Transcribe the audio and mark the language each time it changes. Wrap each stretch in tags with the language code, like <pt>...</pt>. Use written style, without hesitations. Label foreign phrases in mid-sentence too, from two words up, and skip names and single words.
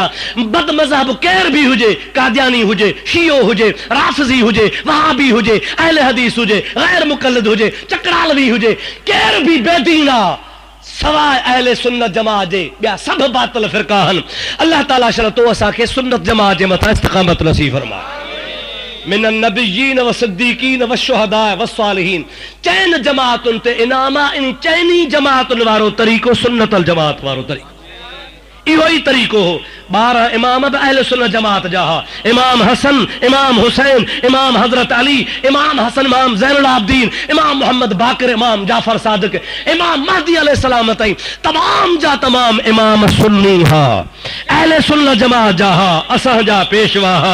<sd>बद मज़हब केर बि हुजे, कादियानी हुजे, शियो हुजे, राफ़िज़ी हुजे, वहाबी हुजे, अहले हदीस हुजे, गैर मुक़ल्लिद हुजे, चकरालवी हुजे, केर बि बेदीन आ सवाए अहले सुन्नत जमात जे, ॿिया सभु बातिल फ़िरका आहिनि। अल्लाह ताला शल तो असांखे सुन्नत जमात जे मथां इस्तिक़ामत नसीब फरमाए।</sd> <ar>من النبيين والصديقين والشهداء والصالحين,</ar> <sd>चइनि जमातुनि ते इनाम आहे। इन चइनी जमातुनि वारो तरीक़ो सुन्नत अल जमात वारो तरीक़ो, इहो ई तरीक़ो हो। 12 इमाम बि अहले सुन्नत जमात जा हा, इमाम हसन, इमाम हुसैन, इमाम हजरत अली, इमाम हसन, इमाम ज़ैनुल आबिदीन, इमाम मोहम्मद बाक़िर, इमाम जाफर सादिक, इमाम महदी अलैहिस्सलाम ताईं तमाम जा तमाम इमाम सुन्नी हा, अहले सुन्नत जमात जा हा, असां जा पेशवा हा।</sd>